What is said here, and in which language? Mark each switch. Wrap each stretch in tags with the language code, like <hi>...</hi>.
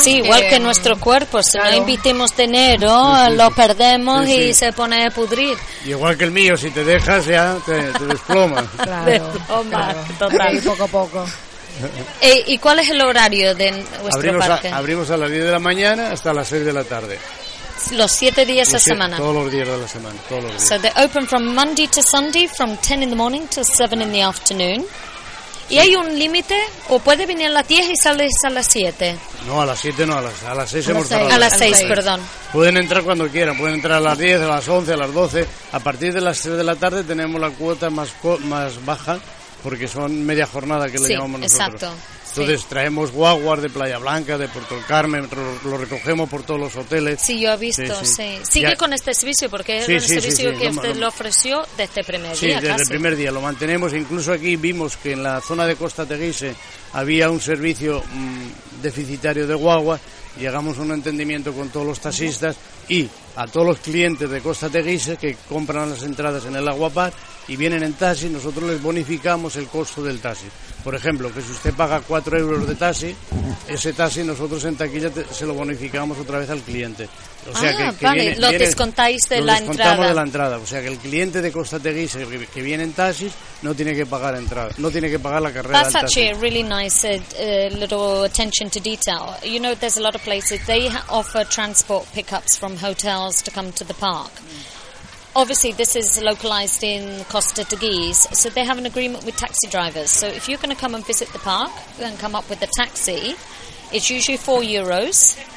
<es>Sí, igual que nuestro cuerpo. Si no invertimos dinero, lo perdemos y se pone a pudrir. Y igual que el mío, si te dejas ya te desplomas. Claro. Total, poco a poco. ¿Y cuál es el horario de vuestro parque? Abrimos a las 10 de la mañana hasta las 6 de la tarde. Los 7 días a semana. Todos los días de la semana. Todos los días.</es> <en>So they open from Monday to Sunday from 10 in the morning to 7 in the afternoon.</en> <es>¿Y hay un límite? ¿O puede venir a las 10 y sales a las 7? No, a las 7 no, a las 6 hemos cerrado. A las 6, perdón. Pueden entrar cuando quieran, pueden entrar a las 10, a las 11, a las 12. A partir de las 3 de la tarde tenemos la cuota más baja, porque son media jornada que le llamamos nosotros. Exacto. Entonces traemos guaguas de Playa Blanca, de Puerto Carmen, lo recogemos por todos los hoteles. Sí, yo he visto, sí. Sigue con este servicio, porque es el servicio que usted lo ofreció desde el primer día. Sí, desde el primer día lo mantenemos. Incluso aquí vimos que en la zona de Costa Teguise había un servicio deficitario de guagua. Llegamos a un entendimiento con todos los taxistas y a todos los clientes de Costa Teguise que compran las entradas en el Aguapar y vienen en taxi, nosotros les bonificamos el costo del taxi. Por ejemplo, que si usted paga 4 euros de taxi, ese taxi nosotros en taquilla se lo bonificamos otra vez al cliente. O sea, descontamos de la entrada. O sea, que el cliente de Costa Teguise que viene en taxis no tiene que pagar entrada, no tiene que pagar la carrera.</es> <en>That's actually a really nice little attention to detail. You know, there's a lot of places, they offer transport pickups from hotels to come to the park. Obviously, this is localized in Costa Teguise, so they have an agreement with taxi drivers. So if you're going to come and visit the park and come up with a taxi, it's usually 4 euros.</en>